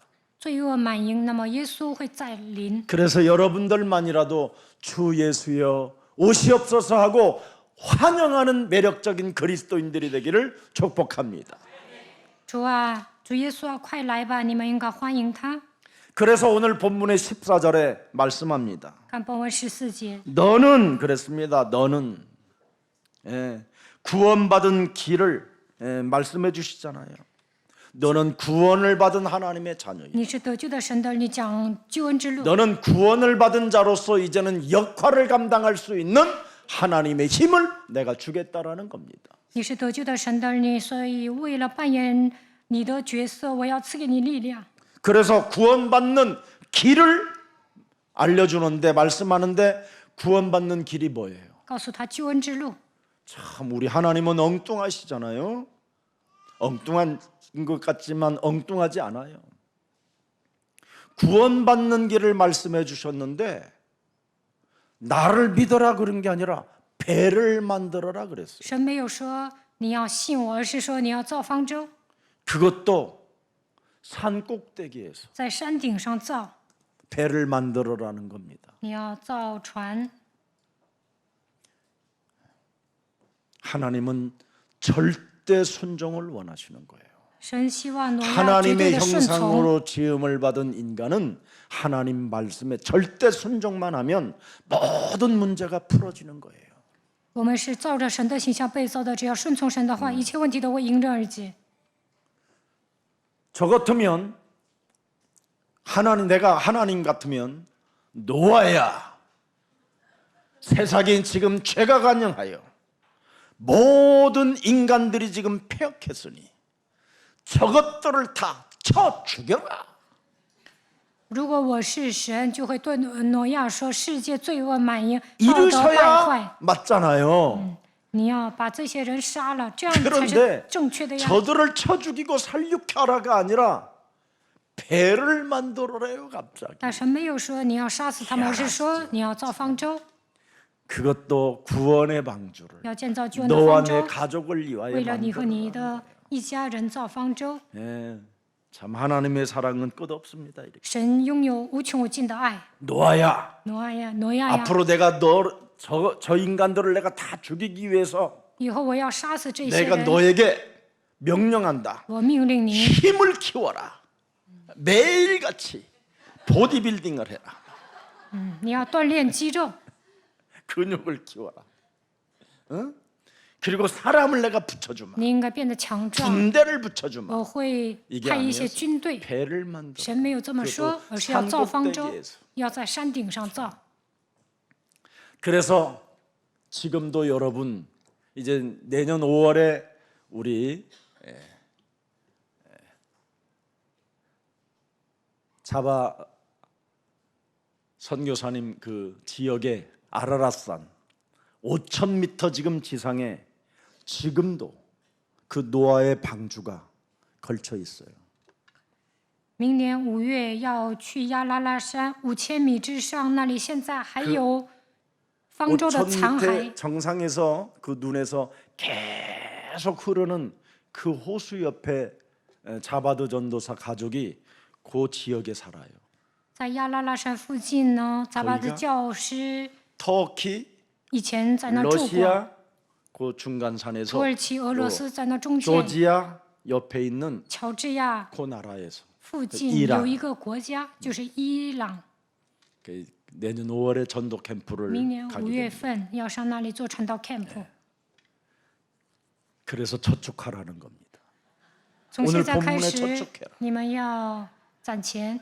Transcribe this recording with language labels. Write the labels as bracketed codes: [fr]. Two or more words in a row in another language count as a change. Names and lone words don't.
[zh] 罪恶满盈，那么耶稣会再临。 [ko] 그래서 여러분들만이라도 주 예수여 오시옵소서 하고 환영하는 매력적인 그리스도인들이 되기를 축복합니다. [zh] 主啊，主耶稣啊，快来吧！你们应该欢迎他。 [ko] 그래서 오늘 본문의 14절에 말씀합니다. [zh] 看本文14节， [ko] 너는 그랬습니다. 너는 구원받은 길을 말씀해 주시잖아요. 너는 구원을 받은 하나님의 자녀이다. [zh] 你是得救的神的，你讲救恩之路。 [ko] 너는 구원을 받은 자로서 이제는 역할을 감당할 수 있는 하나님의 힘을 내가 주겠다라는 겁니다. [zh] 你是得救的神的儿女，所以为了扮演你的角色，我要赐给你力量。 [ko] 그래서 구원받는 길을 알려주는데 말씀하는데 구원받는 길이 뭐예요? [zh] 告诉他救恩之路。 [ko] 참 우리 하나님은 엉뚱하시잖아요. 엉뚱한 것 같지만 엉뚱하지 않아요. 구원받는 길을 말씀해 주셨는데 나를 믿어라 그런 게 아니라 배를 만들어라 그랬어요. [zh] 神没有说你要信我，而是说你要造方舟， [ko] 그것도 산 꼭대기에서 [zh] 在山顶上造， [ko] 배를 만들어라는 겁니다. [zh] 你要造船。 [ko] 하나님은 절대 순종을 원하시는 거예요. [zh] 神希望挪亚绝对 [ko] 하나님의 [zh] 的顺从。 [ko] 형상으로 지음을 받은 인간은 하나님 말씀에 절대 순종만 하면 모든 문제가 풀어지는 거예요. [zh] 我们是照着神的形象被造的，只要顺从神的话，一切问题都会迎刃而解。 [ko] 저 같으면 내가 하나님 같으면 노아야, 세상에 지금 죄가 간영하여 모든 인간들이 지금 패역했으니 저것들을 다 쳐 죽여라. [zh] 如果我是神，就会对挪亚说：“世界罪恶满盈，道德败坏， [ko] 이르셔야 맞잖아요. [zh] 你要把这些人杀了，这样才是 [ko] 그런데 [zh] 正确的呀。 [ko] 저들을 쳐 죽이고 살육하라가 아니라 배를 만들어래요 갑자기. [zh] 但神没有说你要杀死他们，而是说你要造方舟， [ko] 그것도 구원의 방주를 [zh] 要建造救恩的 [ko] 너와 [zh] 方 [ko] 내 [zh] 舟， [ko] 가족을 위하여 [zh] 为了你和你 [ko] 만들어라. [zh] 的一家人造方舟。 [ko] 예, 참 하나님의 사랑은 끝없습니다. 이렇게. [zh] 神拥有无穷无尽的爱。 [ko] 노아야, [zh] 挪亚呀，挪亚呀， [ko] 앞으로 내가 저 인간들을 내가 다 죽이기 위해서 [zh] 以后我要杀死这些 [ko] 내가 [zh] 人， [ko] 너에게 명령한다. [zh] 我命令你， [ko] 힘을 키워라. 매일같이 보디빌딩을 해라. [zh] 你要锻炼肌肉， [ko] 근육을 키워라. 응? 그리고 사람을 내가 붙여주마. [zh] 你应该变得强壮。 [ko] 군대를 붙여주마. [zh] 我会 [ko] 이게 [zh] 派一些 [ko] 아니었어. [zh] 军队。 [ko] 배를 만들어. [zh] 神没有这么说， [ko] 그것도 [zh] 而是要造方舟 [ko] 산꼭대기에서 ， [zh] 要在山顶上造。 그래서 지금도 여러분 이제 내년 5월에 우리 자바 선교사님 그 지역에 아라랏산 5,000m 지금 지상에 지금도 그 노아의 방주가 걸쳐 있어요. 明年5月要去亚拉拉山5000米之上，那里现在还有方舟的 5,000 残骸 [ko] 밑에 。 정상에서 그 눈에서 계속 흐르는 그 호수 옆에 자바드 전도사 가족이 그 지역에 살아요. [zh] 在亚拉拉山附近呢，杂巴的 [ko] 거기가 [zh] 教师 [ko] 터키, [zh] 以前在那住过。 [ko] 러시아 그 중간 [zh] 土 [ko] 산에서 [zh] 耳其、俄罗斯在那中间， [ko] 조지아 옆에 있는 [zh] 乔治亚 [ko] 그 나라에서 [zh] 附近伊朗有一个国家，就是伊朗。 [ko] 그 내년 5월에 전도 캠프를 [zh] 明年5 [ko] 가게 [zh] 月 [ko] 됩니다. [zh] 份要上那里做传道 camp。 [ko] 그래서 저축하라는 겁니다. [zh] 从 [ko] 오늘 [zh] 现在开 [ko] 본문에 [zh] 始 [ko] 저축해라. ， [zh] 你们要攒钱，